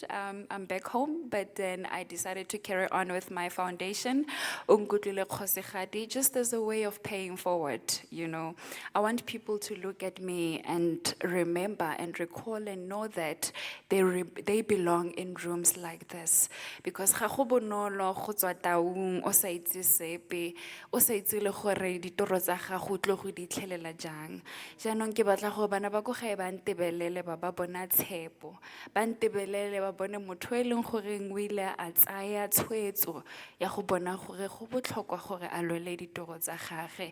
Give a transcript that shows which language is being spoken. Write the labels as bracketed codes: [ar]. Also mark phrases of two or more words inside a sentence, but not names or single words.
[en] I'm back home, but then I decided to carry on with my foundation, Unkutlule Kgosigadi, just as a way of paying forward, you know. I want people to look at me and remember and recall and know that they belong in rooms like this. [tn] Because ga go bonolo go tswa taung o sa itse sepe, o sa itse le gore ditoro tsa gago o tlo go di tlhelela jang. Jaanong ke batla gore bana ba ko gae ba ntebelele ba ba bona tshepo, ba ntebelele ba bone motho e leng goreng o ile a tsaya tshwetso ya go bona gore go botlhokwa gore a lwele ditoro tsa gagwe.